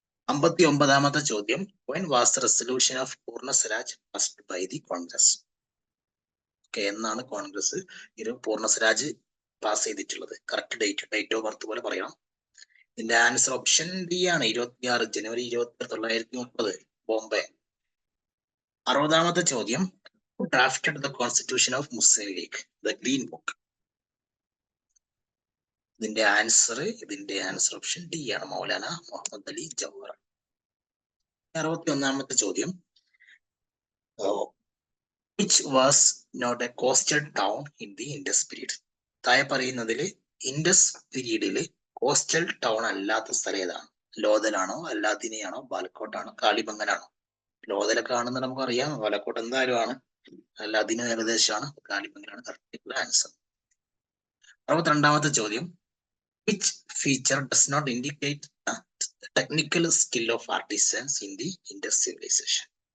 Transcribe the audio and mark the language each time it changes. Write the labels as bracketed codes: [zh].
[ml] 59ാമത്തെ ചോദ്യം, [en] when was the resolution of Purna Swaraj passed by the Congress? [ml] Okay, എന്നാണ് കോൺഗ്രസ് ഇത് പൂർണ്ണ സ്വരാജ് പാസ് ചെയ്തിട്ടുള്ളത്? കറക്റ്റ് [en] date of birth [ml] പോലെ പറയണം. ഇതിന്റെ ആൻസർ ഓപ്ഷൻ ഡി ആണ്, 26 ജനുവരി 1930 ബോംബെ. 60ാമത്തെ ചോദ്യം, [en] Drafted the constitution of Muslim League, the green book. [ml] ഇതിന്റെ ആൻസർ ഓപ്ഷൻ ഡി ആണ്, മൗലാന മുഹമ്മദ് അലി ജവഹർ. 61ാമത്തെ ചോദ്യം, [en] which was not a coastal town in the Indus period. [ml] താഴെ പറയുന്നതിൽ ഇൻഡസ് പീരീഡില് കോസ്റ്റൽ ടൗൺ അല്ലാത്ത സ്ഥലം ഏതാണ്? ലോഥലാണോ, അല്ലാദിനെയാണോ, ബാലക്കോട്ടാണോ, കാളിബംഗനാണോ? ലോഥലൊക്കെ ആണെന്ന് നമുക്കറിയാം, ബാലക്കോട്ട് എന്തായാലും ആണ്. അല്ല, അതിന് ഏകദേശമാണ് കാലിബംഗിലാണ് കറക്റ്റ് ആൻസർ. 62ാമത്തെ ചോദ്യം, [en] Which feature does not indicate technical skill of artisans in the Indus civilisation?